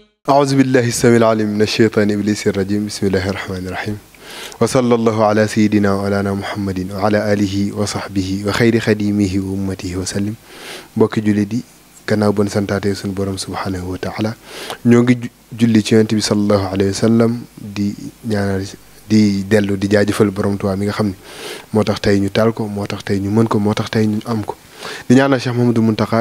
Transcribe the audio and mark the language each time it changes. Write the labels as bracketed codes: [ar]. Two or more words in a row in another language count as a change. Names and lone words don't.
[ar] أعوذ بالله السميع العليم من الشيطان إبليس الرجيم بسم الله الرحمن الرحيم وصلى الله على سيدنا وعلى محمد وعلى آله وصحبه وخير خديمه وأمته وسلم [wo] mbokki jullit yi gannaaw bon santaate sunu borom [ar] سبحانه وتعالى [wo] ñoo ngi julli ci yonent bi [ar] صلى الله عليه وسلم [wo] di ñaanal di dellu di jaajëfal borom Tuubaa mi nga xam ne moo tax tey ñu taal ko moo tax tey ñu mën ko moo tax tey ñu am ko di ñaanal Cheikh Mouhamadou Mountakha